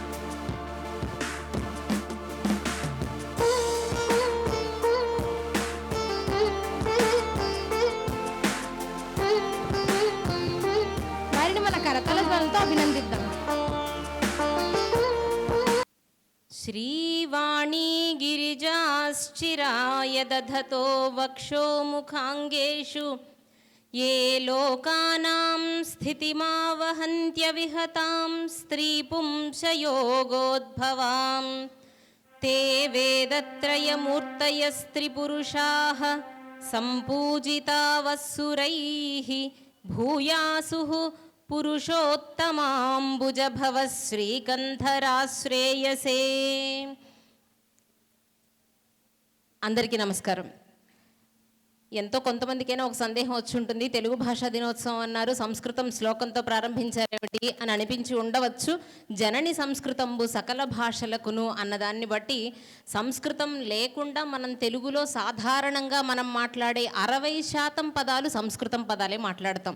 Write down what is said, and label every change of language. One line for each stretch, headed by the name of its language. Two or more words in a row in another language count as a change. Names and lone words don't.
Telugu: వారిని మన కరతల ధ్వనులతో అభినందిద్దాం.
Sanskrit: శ్రీవాణీ గిరిజాశ్చిరాయ దధతో వక్షో ముఖాంగేషు ये लोकानां स्थितिमावहन्त्यविहतां स्त्रीपुंसयोगोद्भवां ते वेदत्रयमूर्तयस्त्रिपुरुषाः सम्पूजिता वस्सुरैः भूयासुः पुरुषोत्तमाम्बुजभवः श्रीकन्धराश्रेयसे.
Telugu: అందరికీ నమస్కారం. ఎంతో కొంతమందికైనా ఒక సందేహం వచ్చి ఉంటుంది, తెలుగు భాషా దినోత్సవం అన్నారు, సంస్కృతం శ్లోకంతో ప్రారంభించారేమిటి అని అనిపించి ఉండవచ్చు. జనని సంస్కృతంబు సకల భాషలకును అన్నదాన్ని బట్టి సంస్కృతం లేకుండా మనం తెలుగులో సాధారణంగా మనం మాట్లాడే 60% పదాలు సంస్కృతం పదాలే మాట్లాడతాం.